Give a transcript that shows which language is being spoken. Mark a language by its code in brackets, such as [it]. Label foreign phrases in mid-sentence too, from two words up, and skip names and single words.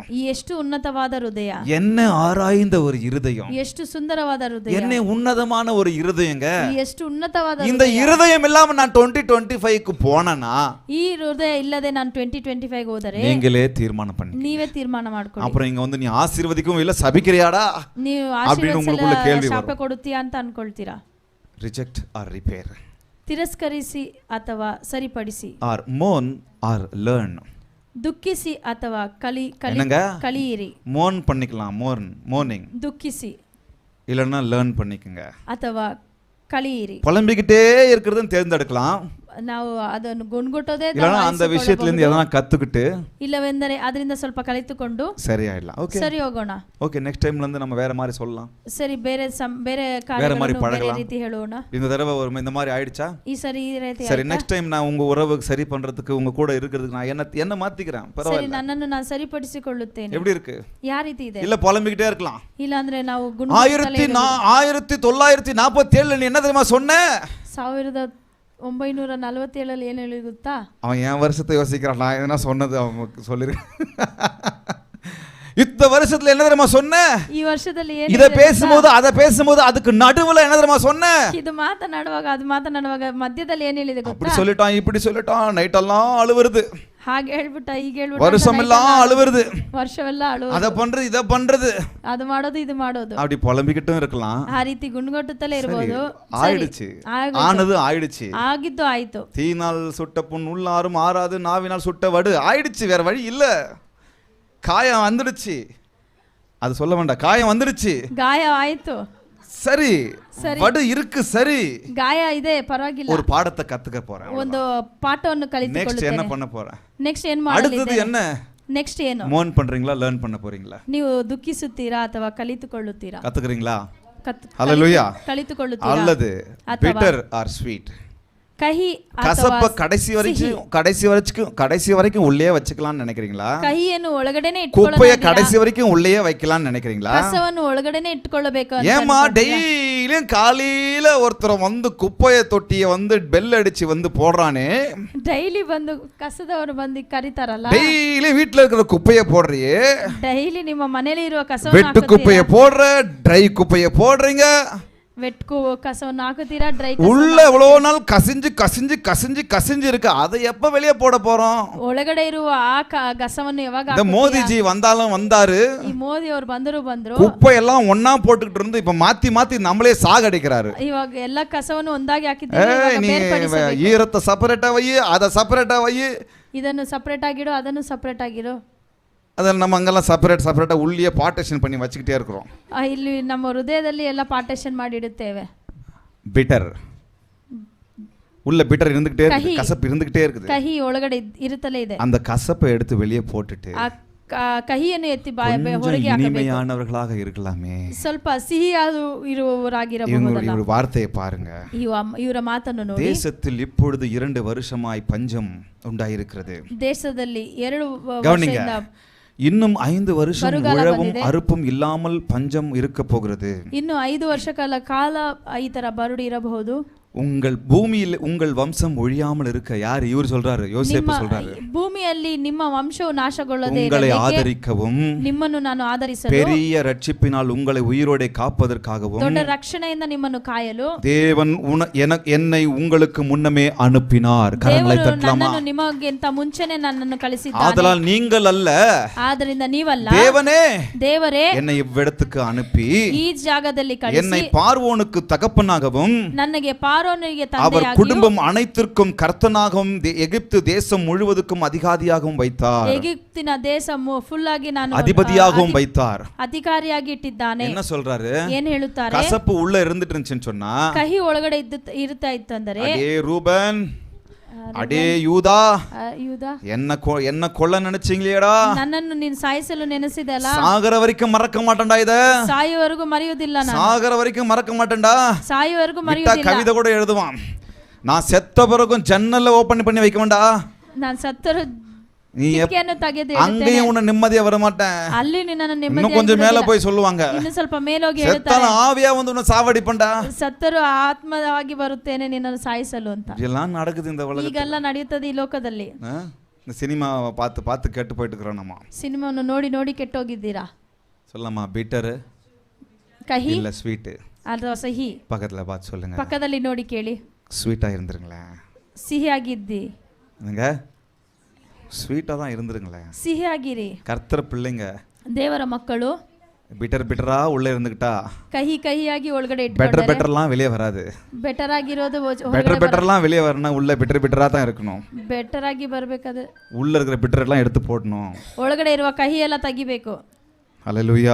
[kn] ಎಷ್ಟು ಉನ್ನತವಾದ ಹೃದಯ, [ta] என்ன ஆராய்ந்த ஒரு இருதயம், [kn] ಎಷ್ಟು ಸುಂದರವಾದ ಹೃದಯ, [ta] என்ன உன்னதமான ஒரு இருதயங்க. [kn] ಎಷ್ಟು ಉನ್ನತವಾದ [ta] இந்த இருதயம் இல்லாம நான் 2025க்கு போனேனா, [kn] ಈ ಹೃದಯ ಇಲ್ಲದೆ ನಾನು 2025 ಹೋದರೆ [ta] நீங்களே தீர்மானம் பண்ணி, [kn] ನೀವೇ ತೀರ್ಮಾನ ಮಾಡ್ಕೊಳ್ಳಿ. [ta] அப்புறம் இங்க வந்து நீ ஆசீர்வதிக்கவும் இல்ல சபிக்கிறியாடா [kn] ನೀವು [ta] அப்படின்னு உங்களுக்குள்ள கேள்வி [kn] ಶಾಪ [ta] வரும். [kn] ಕೊಡುತ್ತೀಯಾ ಅಂತ ಅನ್ಕೊಳ್ತೀರಾ. [en] reject or repair, [kn] ತಿರಸ್ಕರಿಸಿ ಅಥವಾ ಸರಿಪಡಿಸಿ, [en] or mourn or learn. [kn] ದುಃಖಿಸಿ ಅಥವಾ ಕಲಿಯಿರಿ. [ta] மோன் பண்ணிக்கலாம், மோர்னிங், [kn] ದುಃಖಿಸಿ [ta] இல்லைன்னா லேர்ன் பண்ணிக்கங்க. [kn] ಅಥವಾ ಕಲಿಯಿರಿ. [ta] புலம்பிக்கிட்டே இருக்கிறதுன்னு தேர்ந்தெடுக்கலாம், [kn] ನಾವು ಅದನ್ನು ಗುಣಗುಟ್ಟೋದೇ [ta] இல்லைன்னா அந்த விஷயத்துலேருந்து எதனா கற்றுக்கிட்டு [kn] ಇಲ್ಲವೆಂದರೆ ಅದರಿಂದ ಸ್ವಲ್ಪ ಕಲಿತುಕೊಂಡು [ta] சரியாயிடலாம். ஓகே [kn] ಸರಿ ಹೋಗೋಣ. [ta] ஓகே [en] next timeலேருந்து [ta] நம்ம வேற மாதிரி சொல்லலாம், [kn] ಸರಿ, ಬೇರೆ [ta] வேற [kn] ಕಾರ್ಯಗಳನ್ನು [ta] மாதிரி [kn] ಬೇರೆ [ta] பழகலாம். [kn] ರೀತಿ ಹೇಳೋಣ. [ta] இந்த தடவை இந்த மாதிரி ஆயிடுச்சா? [kn] ಈ ಸರಿ ಈ ರೀತಿ [ta] சரி, [en] next time [ta] நான் உங்க உறவுக்கு சரி பண்றதுக்கு உங்க கூட இருக்கிறதுக்கு நான் என்ன மாத்திக்கிறேன், [kn] ಸರಿ, [ta] பரவாயில்ல. [kn] ನನ್ನನ್ನು ನಾನು ಸರಿಪಡಿಸಿಕೊಳ್ಳುತ್ತೇನೆ. [ta] எப்படி இருக்கு? [kn] ಯಾವ ರೀತಿ ಇದೆ? [ta] இல்ல புலம்பிக்கிட்டே இருக்கலாம். [kn] ಇಲ್ಲ ಅಂದ್ರೆ ನಾವು [ta] 1947 நீ என்ன தெரியுமா சொன்ன? [kn] 1947 ಏನು ಹೇಳಿ ಗೊತ್ತಾ? [ta] அவன் என் வருஷத்தை யோசிக்கிறான், நான் எதனா சொன்னது அவனுக்கு சொல்லிருக்கேன். இந்த வருஷத்துல என்ன தெரியுமா சொன்ன? [kn] ಈ ವರ್ಷದಲ್ಲಿ ಏನು [ta] இத பேசும்போது அத பேசும்போது அதுக்கு நடுவுல என்ன தெரியுமா சொன்ன? [kn] ಇದು ಮಾತನಾಡುವಾಗ ಮಧ್ಯದಲ್ಲಿ ಏನು ಹೇಳಿದೆ [ta] அப்படி [kn] ಗೊತ್ತಾ? [ta] சொல்லிட்டான், இப்படி சொல்லிட்டான், நைட் எல்லாம் அழுவுறது, [kn] ಹಾಗೆ ಹೇಳ್ಬಿಟ್ಟ, ಹೀಗೆ ಹೇಳ್ಬಿಟ್ಟ, [ta] வருஷம் எல்லாம் அழுவுறது, [kn] ವರ್ಷವೆಲ್ಲ ಅಳುವುದು, [ta] அத பண்றது இத பண்றது, [kn] ಅದು ಮಾಡೋದು ಇದು ಮಾಡೋದು, [ta] அப்படி புலம்பிக்கிட்டும் இருக்கலாம். [kn] ಆ ರೀತಿ ಗುಣಗುಟ್ಟುತ್ತಲೇ ಇರಬಹುದು. [ta] ஆயிடுச்சு, ஆனது ஆயிடுச்சு. [kn] ಆಗಿದ್ದು ಆಯ್ತು. [ta] தீனால் சுட்ட புண் உள்ளாரும் ஆறாது, நாவினால் சுட்ட வடு ஆயிடுச்சு, வேற வழி இல்ல. காயம் வந்துடுச்சு, அது சொல்ல வேண்டாம், காயம் வந்துடுச்சு, [kn] ಗಾಯ ಆಯ್ತು, [ta] சரி, [kn] ಸರಿ, [ta] வடு இருக்கு, சரி, [kn] ಗಾಯ ಇದೆ, ಪರವಾಗಿಲ್ಲ. [ta] ஒரு பாடத்தை கத்துக்க போறேன், [kn] ಒಂದು ಪಾಠವನ್ನು [ta] நெக்ஸ்ட் என்ன [kn] ಕಲಿತುಕೊಳ್ಳುತ್ತೇನೆ. [ta] பண்ண போறேன்? [kn] ನೆಕ್ಸ್ಟ್ ಏನ್ [ta] அடுத்தது [kn] ಮಾಡಲಿದೆ? [ta] என்ன? [kn] ನೆಕ್ಸ್ಟ್ ಏನು? [ta] மோன் பண்றீங்களா, லேர்ன் பண்ண போறீங்களா? [kn] ನೀವು ದುಃಖಿಸುತ್ತೀರಾ ಅಥವಾ ಕಲಿತುಕೊಳ್ಳುತ್ತೀರಾ? [ta] கத்துக்கிறீங்களா? ஹalleluya. [kn] ಕಲಿತುಕೊಳ್ಳುತ್ತೀರಾ [ta] அல்லது [kn] ಅಥವಾ [en] bitter or sweet? [kn] ಕಹಿ [ta] கசப்ப [kn] ಅಥವಾ [ta] கடைசி வரைக்கும் உள்ளே வச்சுக்கலாம்னு நினைக்கிறீங்களா? [kn] ಕಹಿಯನ್ನು ಒಳಗಡೆನೆ [ta] குப்பைய [kn] ಇಟ್ಕೊಳ್ಳೋದು, [ta] கடைசி வரைக்கும் உள்ளே வைக்கலாம்னு நினைக்கிறீங்களா? [kn] ಕಸವನ್ನು ಒಳಗಡೆನೆ ಇಟ್ಕೊಳ್ಳಬೇಕು ಅಂತ [ta] ஏமா [kn] ಅನ್ಕೊಂಡಿದ್ದೀರಾ? [ta] டெய்லியும் காலையில ஒருத்தர் வந்து குப்பைய தொட்டிய வந்து பெல் அடிச்சு வந்து போடுறானே, [kn] ಡೈಲಿ ಬಂದು ಕಸದವರು ಬಂದು ಕರೀತಾರಲ್ಲ, [ta] டெய்லி வீட்டுல இருக்கிற குப்பைய போடுறியே, [kn] ಡೈಲಿ ನಿಮ್ಮ ಮನೆಯಲ್ಲಿ ಇರುವ [ta] வெட்டு [kn] ಕಸವನ್ನು [ta] குப்பைய போடுற, ட்ரை குப்பைய போடுறீங்க, [kn] ಕಸವನ್ನು ಹಾಕುತ್ತೀರಾ, ಡ್ರೈ [ta] உள்ள எவ்வளவு நாள் கசிஞ்சு கசிஞ்சு கசிஞ்சு கசிஞ்சு இருக்கு, அதை எப்ப வெளியே போட போறோம்? [kn] ಒಳಗಡೆ ಇರುವ ಆ ಕಸವನ್ನು ಯಾವಾಗ [ta] இந்த மோதிஜி வந்தாலும் வந்தாரு, [kn] ಈ ಮೋದಿ ಅವರು ಬಂದ್ರು [ta] குப்பை எல்லாம் ஒன்னா போட்டுக்கிட்டு இருந்து இப்ப மாத்தி மாத்தி நம்மளே சாகடிக்கிறாரு. [kn] ಇವಾಗ ಎಲ್ಲ ಕಸವನ್ನು ಒಂದಾಗಿ ಹಾಕಿದ್ದೀವಿ, ಇವಾಗ [ta] நீ [kn] ಬೇರ್ಪಡಿಸಬೇಕು. [ta] ஈரத்தை செப்பரேட்டா வை, அதை செப்பரேட்டா வை, [kn] ಇದನ್ನು ಸಪರೇಟ್ ಆಗಿರೋ, ಅದನ್ನು ಸಪರೇಟ್ ಆಗಿರೋ, [ta] அதில் நம்ம அங்கெல்லாம் செப்பரேட்டா உள்ளே பார்ட்டிஷன் பண்ணி வச்சுக்கிட்டே இருக்கிறோம். [kn] ಇಲ್ಲಿ ನಮ್ಮ ಹೃದಯದಲ್ಲಿ ಎಲ್ಲ ಪಾರ್ಟಿಷನ್ ಮಾಡಿ ಇಡುತ್ತೇವೆ. [ta] பிட்டர் உள்ள பிட்டர் இருந்துகிட்டே இருக்கு, [kn] கஹி. [ta] கசப்பு இருந்துகிட்டே இருக்குது. [kn] ಕಹಿ ಒಳಗಡೆ ಇರುತ್ತಲೇ ಇದೆ. [ta] அந்த கசப்பை எடுத்து வெளியே போட்டுட்டு [kn] ಆ ಕಹಿಯನ್ನು ಎತ್ತಿ [ta] கொஞ்சம் [kn] ಹೊರಗೆ ಹಾಕಬೇಕು. [ta] இனிமையானவர்களாக இருக்கலாமே. [kn] ಸ್ವಲ್ಪ ಸಿಹಿಯಾದ ಇರುವವರಾಗಿರಬಹುದಲ್ಲ. [ta] இவங்களுடைய வார்த்தையை பாருங்க. [kn] ಇವರ ಮಾತನ್ನು ನೋಡಿ. [ta] தேசத்தில் இப்பொழுது 2 வருஷமாய் பஞ்சம் உண்டாயிருக்கிறது. [kn] ದೇಶದಲ್ಲಿ 2 [ta] கவனிங்க, [kn] ವರ್ಷದಿಂದ [ta] இன்னும் 5 வருஷம் [kn] ಬರಗಾಲ [ta] உழவும் [kn] ಬಂದಿದೆ. [ta] அறுப்பும் இல்லாமல் பஞ்சம் இருக்க போகிறது. [kn] ಇನ್ನು 5 ವರ್ಷಗಳ ಕಾಲ ಈ ತರ ಬರಡು ಇರಬಹುದು. [ta] உங்கள் பூமியில் உங்கள் வம்சம் ஒழியாமல் இருக்க, யார் இவர் சொல்றாரு? யோசேப்பு சொல்றாரு. [kn] ಭೂಮಿಯಲ್ಲಿ ನಿಮ್ಮ ವಂಶವು ನಾಶಗೊಳ್ಳದೆ [ta] உங்களை ஆதரிக்கவும் [kn] ನಿಮ್ಮನ್ನು ನಾನು ಆದರಿಸಲು, [ta] பெரிய ரட்சிப்பினால் உங்களை உயிரோടെ காப்பதற்காகவும் [kn] ದೊಡ್ಡ ರಕ್ಷಣೆಯಿಂದ ನಿಮ್ಮನ್ನು ಕಾಯಲು [ta] தேவன் என்னை உங்களுக்கு முன்னமே அனுப்பினார். கரங்களை [kn] ದೇವರು [ta] தட்டலாமா? [kn] ನನ್ನನ್ನು ನಿಮಗಿಂತ ಮುಂಚೆನೆ ನನ್ನನ್ನು ಕಳಿಸಿದ್ದಾನೆ. [ta] ஆதலால் நீங்கள் அல்ல, [kn] ಆದ್ದರಿಂದ ನೀವಲ್ಲ, [ta] தேவனே [kn] ದೇವರೇ [ta] என்னை இவ்விடத்துக்கு அனுப்பி [kn] ಈ ಜಾಗದಲ್ಲಿ [ta] என்னை [kn] ಕಳಿಸಿ [ta] பார்வோனுக்கு தகப்பனாகவும் [kn] ನನಗೆ ಪಾರೋನಿಗೆ [ta] அவர் [kn] ತಂದೆಯಾಗಿಯೂ [ta] குடும்பம் அனைத்திற்கும் கர்த்தனாகவும் எகிப்து தேசம் முழுவதுக்கும் அதிகாரியாகவும் வைத்தார். [kn] ಎಗಿಪ್ತಿನ ದೇಶ ಫುಲ್ ಆಗಿ ನಾನು [ta] அதிபதியாகவும் வைத்தார். [kn] ಅಧಿಕಾರಿಯಾಗಿ ಇಟ್ಟಿದ್ದಾನೆ. [ta] என்ன சொல்றாரு? [kn] ಏನ್ ಹೇಳುತ್ತಾರೆ? [ta] கசப்பு உள்ள இருந்துட்டு இருந்துச்சுன்னு சொன்னா, [kn] ಕಹಿ ಒಳಗಡೆ ಇರ್ತಾ ಇತ್ತಂದರೆ, [ta] அடே ரூபன், அடே யூதா, [kn] ಯೂದಾ, [ta] என்ன கொல்ல நினைச்சீங்களேடா, [kn] ನನ್ನನ್ನು ನೀನು ಸಾಯಿಸಲು ನೆನೆಸಿದಲ್ಲ, [ta] சாகர வரைக்கும் மறக்க மாட்டேன்டா, இத [kn] ಸಾಯುವವರೆಗೂ ಮರೆಯುವುದಿಲ್ಲ, ನಾನು [ta] சாகர வரைக்கும் மறக்க மாட்டேன்டா. [kn] ಸಾಯುವವರೆಗೂ [ta] விட்டா [kn] ಮರೆಯುವುದಿಲ್ಲ, [ta] கவிதை கூட எழுதுவான், நான் செத்த பிறகும் ஜன்னல்ல ஓபன் பண்ணி வைக்க வேண்டா, [kn] ನಾನು ಸತ್ತರೂ [ta] நீ [kn] ಕಿಟಕಿಯನ್ನು ತೆಗೆದು [ta] அங்கேயும் உன்னை நிம்மதியா வர மாட்டேன். [kn] ಅಲ್ಲಿ ನಿನ್ನನ್ನು [ta] இன்னும் [kn] ನೆಮ್ಮದಿಯಾಗಿ [ta] கொஞ்சம் மேல [kn] ಬಿಡುವುದಿಲ್ಲ. [ta] போய் சொல்லுவாங்க, [kn] ಇನ್ನು ಸ್ವಲ್ಪ ಮೇಲೋಗಿ [ta] செத்தால [kn] ಹೇಳ್ತಾರೆ, [ta] ஆவியா வந்து உன்னை சாவடிப்பண்டா. [kn] ಸತ್ತರೂ ಆತ್ಮವಾಗಿ ಬರುತ್ತೇನೆ ನಿನ್ನನ್ನು ಸಾಯಿಸಲು ಅಂತ. [ta] இதெல்லாம் நடக்குது இந்த உலகத்துல. [kn] ಈಗೆಲ್ಲ ನಡೆಯುತ್ತದೆ ಈ ಲೋಕದಲ್ಲಿ. [ta] இந்த சினிமாவை பார்த்து பார்த்து கேட்டு போயிட்டு இருக்கிறோம் நம்ம. [kn] ಸಿನಿಮಾವನ್ನು ನೋಡಿ ನೋಡಿ ಕೆಟ್ಟೋಗಿದ್ದೀರಾ? [ta] சொல்லலாமா? பிட்டர் [kn] ಕಹಿ [ta] இல்ல ஸ்வீட்? [kn] ಅಥವಾ ಸಿಹಿ? [ta] பக்கத்துல பார்த்து சொல்லுங்க. [kn] ಪಕ್ಕದಲ್ಲಿ ನೋಡಿ ಕೇಳಿ. [ta] ஸ்வீட்டா இருந்துருங்களேன். [kn] ಸಿಹಿಯಾಗಿದ್ದಿ. [ta] நீங்க ஸ்வீட்டா தான் இருந்துருங்களேன். [kn] ಸಿಹಿಯಾಗಿರಿ. [ta] கர்த்தர் பிள்ளைங்க, [kn] ದೇವರ ಮಕ್ಕಳು [ta] பிட்டரா உள்ள இருந்துக்கிட்டா [kn] ಕಹಿಯಾಗಿ ಒಳಗಡೆ [ta] பெட்டர் [kn] ಇಟ್ಕೊಂಡ್ರೆ [ta] பெட்டர்லாம் வெளியே வராது. [kn] ಬೆಟರ್ ಆಗಿರೋದು [ta] பெட்டர்லாம் வெளியே வரணும், உள்ள பெட்டரா தான் இருக்கணும். [kn] ಬೆಟರ್ ಆಗಿ ಬರಬೇಕಾದ್ರೆ [ta] உள்ள இருக்கிற பிட்டரெல்லாம் எடுத்து போடணும். [kn] ಒಳಗಡೆ ಇರುವ ಕಹಿ ಎಲ್ಲ ತೆಗಿಬೇಕು.